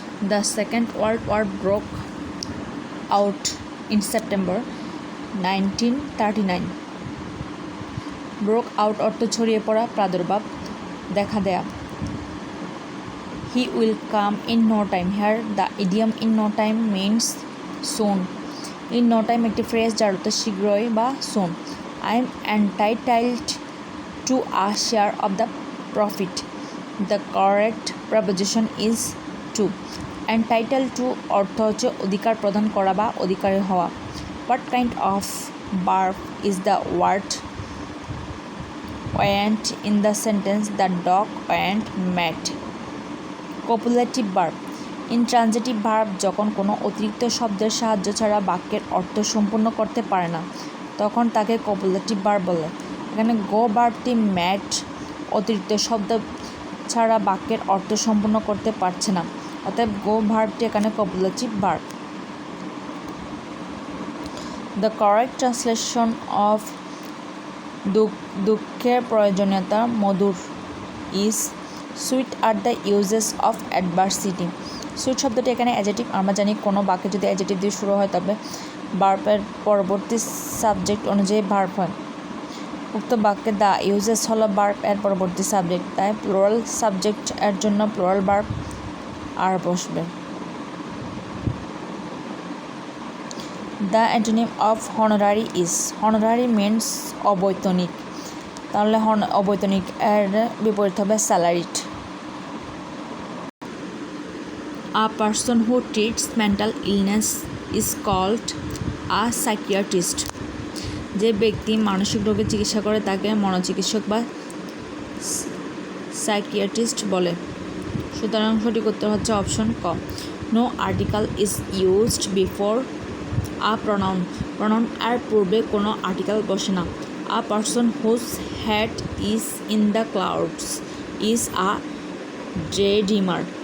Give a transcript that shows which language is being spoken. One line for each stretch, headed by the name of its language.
English: The second world war broke out in September 1939।
Bangla: Broke out অর্থ ছড়িয়ে পড়া, প্রাদুর্ভাব, দেখা দেয়া।
English: He will come in no time. Here the idiom in no time means soon.
Bangla: In no time একটি phrase যার অর্থ শীঘ্রই বা soon.
English: I am entitled to a share of the profit. The correct preposition is to.
Bangla: Entitled to অর্থ হচ্ছে অধিকার প্রদান করা বা অধিকারী হওয়া।
English: What kind of verb is the word went in the sentence the dog went mad? Copulative verb.
Bangla: Intransitive verb যখন কোনো অতিরিক্ত শব্দের সাহায্য ছাড়া বাক্যের অর্থ সম্পূর্ণ করতে পারে না তখন তাকে কপুলেটিভ ভার্ব বলে। এখানে গো ভার্বটি ম্যাট অতিরিক্ত শব্দ ছাড়া বাক্যের অর্থ সম্পূর্ণ করতে পারছে না, অতএব গো ভার্বটি এখানে copulative verb.
English: the correct translation of
Bangla: দুঃখের প্রয়োজনীয়তা মধুর
English: Is sweet are the uses of adversity.
Bangla: Sweet শব্দটি এখানে অ্যাডজেক্টিভ। আমরা জানি কোনো বাক্যে যদি অ্যাডজেক্টিভ দিয়ে শুরু হয় তবে ভার্বের পরবর্তী সাবজেক্ট অনুযায়ী ভার্ব হয়। উক্ত বাক্যে দ্য ইউজেস হলো ভার্ব এর পরবর্তী সাবজেক্ট, তাই প্লুরাল সাবজেক্ট এর জন্য প্লুরাল ভার্ব আর বসবে।
English: The antonym of honorary is. Honorary means
Bangla: অবৈতনিক, তাহলে অবৈতনিক এর বিপরীত হবে salaried.
English: A person who treats mental illness is called a psychiatrist.
Bangla: যে ব্যক্তি মানসিক রোগের চিকিৎসা করে তাকে মনোচিকিৎসক বা সাইকিয়াট্রিস্ট বলে। সুতরাং সঠিক উত্তর হচ্ছে অপশন ক।
English: No article is used before a pronoun.
Bangla: Pronoun এর পূর্বে কোনো আর্টিকেল বসে না।
English: A person whose head is in the clouds is a daydreamer.